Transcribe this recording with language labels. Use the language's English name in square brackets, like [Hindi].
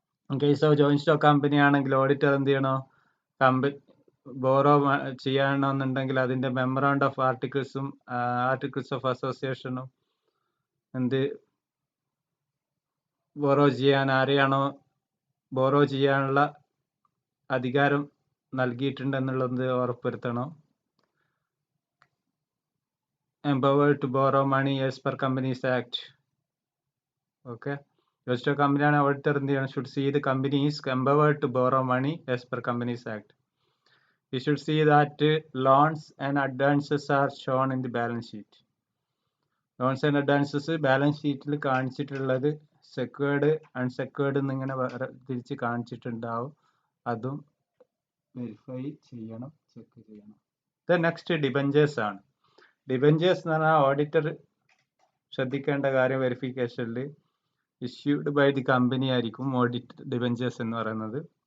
[Malayalam] In case of joint stock company ആണെങ്കിൽ auditor എന്ത് ചെയ്യണോ, ബോറോ ചെയ്യണമെന്നുണ്ടെങ്കിൽ അതിന്റെ മെമ്മറാണ്ടം ഓഫ് ആർട്ടിക്കിൾസ് ഓഫ് അസോസിയേഷനും എന്ത് ബോറോ ചെയ്യാൻ ആരെയാണോ ബോറോ ചെയ്യാനുള്ള അധികാരം നൽകിയിട്ടുണ്ട് എന്നുള്ളത് ഉറപ്പുവരുത്തണം. [English] empowered to borrow money as per Companies Act. Okay. Joint stock company ആണ് auditor [Malayalam] എന്ത് ചെയ്യണം, [English] should see the company is empowered to borrow money as per Companies Act. We should see that loans and advances are shown in the balance sheet. [Malayalam] Loans and advances balance ഷീറ്റിൽ കാണിച്ചിട്ടുള്ളത് secured unsecured എന്നിങ്ങനെ തിരിച്ച് കാണിച്ചിട്ടുണ്ടാവും. അതും verify ചെയ്യണം, check ചെയ്യണം. Next debentures ആണ്. Debentures എന്ന് പറഞ്ഞാൽ ഓഡിറ്റർ ശ്രദ്ധിക്കേണ്ട കാര്യം വെരിഫിക്കേഷനിൽ ഇഷ്യൂഡ് ബൈ ദി കമ്പനി ആയിരിക്കും ഓഡിറ്റ് ഡിബഞ്ചേഴ്സ് എന്ന് പറയുന്നത്.